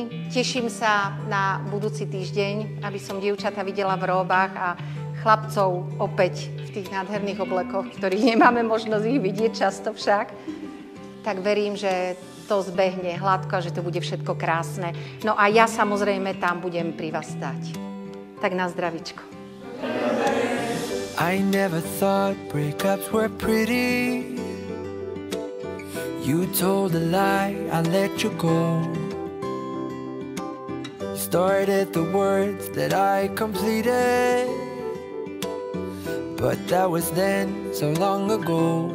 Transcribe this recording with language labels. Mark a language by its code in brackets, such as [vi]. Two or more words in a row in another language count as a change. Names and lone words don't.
[sk] Teším sa na budúci týždeň, aby som dievčatá videla v róbach a chlapcov opäť v tých nádherných oblekoch, ktorých nemáme možnosť ich vidieť často však. Tak verím, že to zbehne hladko a že to bude všetko krásne. No a ja samozrejme tam budem pri vás stať. Tak na zdravičko. [en] I never thought breakups were pretty. You told a lie, I let you go. You started the words that I completed, but that was then, so long ago.